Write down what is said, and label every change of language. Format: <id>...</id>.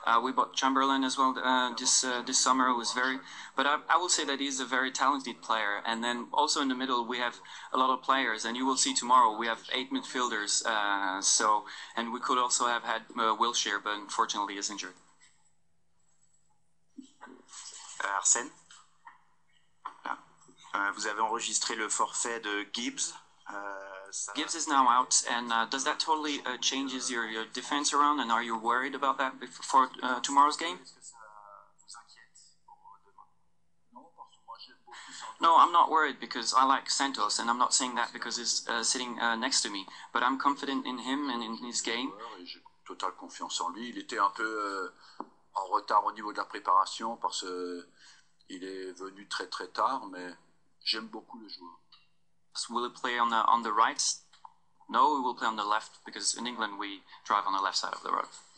<en>We bought Chamberlain as well this summer. It was very. But I will say that he's a very talented player. And then also in the middle, we have a lot of players. And you will see tomorrow we have 8 midfielders. And we could also have had Wilshere, but unfortunately is injured.</en> <fr>Arsène, vous avez enregistré le forfait de Gibbs.</fr> <en>Gibbs is now out, and does that totally changes your defense around? And are you worried about that for tomorrow's game? No, I'm not worried because I like Santos, and I'm not saying that because he's sitting next to me. But I'm confident in him and in his game.</en> <fr>J'ai totale confiance en lui. Il était un peu en retard au niveau de la préparation parce qu'il est venu très très tard, mais j'aime beaucoup le joueur.</fr> <en>Will he play on the right? No, he will play on the left because in England we drive on the left side of the road.</en>